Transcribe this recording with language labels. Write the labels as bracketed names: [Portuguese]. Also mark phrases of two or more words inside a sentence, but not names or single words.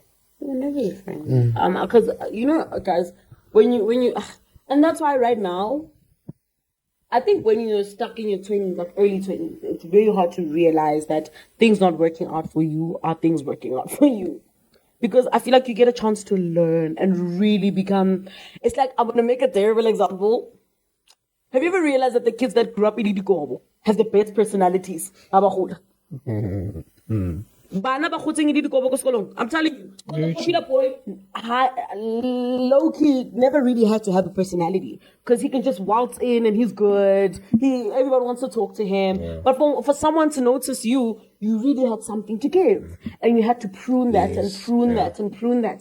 [English] They were never your friends. Because you know, guys, when you, and that's why right now, I think when you're stuck in your 20s, like early 20s, it's very hard to realize that things not working out for you are things working out for you. Because I feel like you get a chance to learn and really become. It's like, I'm going to make a terrible example. Have you ever realized that the kids that grew up in Idikobo have the best personalities? [Tswana] Bana ba khotseng Idikobo ko sekolong. [English] I'm telling you, the popular boy, low key, never really had to have a personality because he can just waltz in and he's good. Everyone wants to talk to him. Yeah. But for someone to notice you, you really had something to give, and you had to prune that and prune that and prune that.